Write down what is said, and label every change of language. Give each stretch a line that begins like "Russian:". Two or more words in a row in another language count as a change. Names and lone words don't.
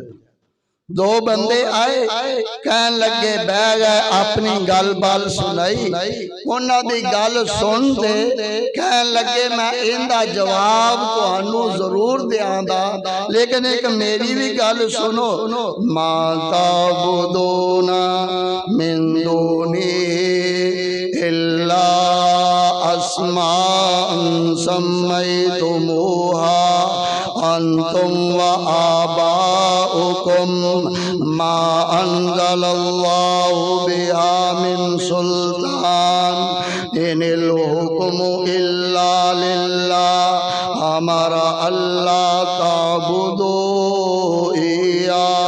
Punjabi: ਦੋ ਬੰਦੇ ਆਏ, ਕਹਿਣ ਲੱਗੇ ਬਹਿ ਗਏ, ਅਪਣੀ ਗੱਲ ਬਾਲ ਸੁਣਾਈ, ਉਨ੍ਹਾਂ ਦੀ ਗੱਲ ਸੁਣਦੇ ਕਹਿਣ ਲੱਗੇ ਮੈਂ ਇਨ੍ਹਾਂ ਦਾ ਜਵਾਬ ਤੁਹਾਨੂੰ ਜ਼ਰੂਰ ਦੇਂਦਾ, ਲੇਕਿਨ ਇਕ ਮੇਰੀ ਵੀ ਗੱਲ ਸੁਣੋ।
Arabic: ما تعبدون من دونه إلا أسماء سميتموها أنتم وآباؤكم ما أنزل الله بها من سلطان إن الحكم إلا لله أمر ألا تعبدوا إيا